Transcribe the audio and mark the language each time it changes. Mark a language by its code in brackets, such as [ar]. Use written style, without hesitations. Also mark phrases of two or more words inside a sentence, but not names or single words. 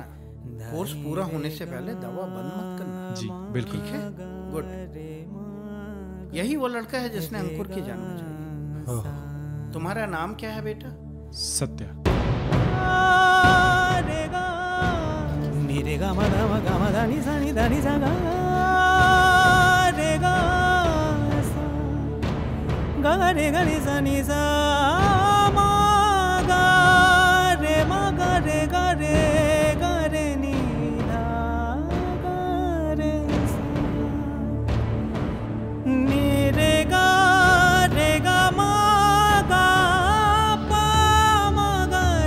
[hi] कोर्स पूरा होने से पहले दवा बंद मत करना। जी बिल्कुल। ठीक है, गुड। यही वो लड़का है जिसने अंकुर की जान बचाई। तुम्हारा नाम क्या है बेटा? सत्या। रे गा मा दा नी सा नी दा नी सा गा रे गा सा गा रे गा नी सा नी सा मा गा रे नी दा गा रे सा नी रे गा मा गा पा मा गा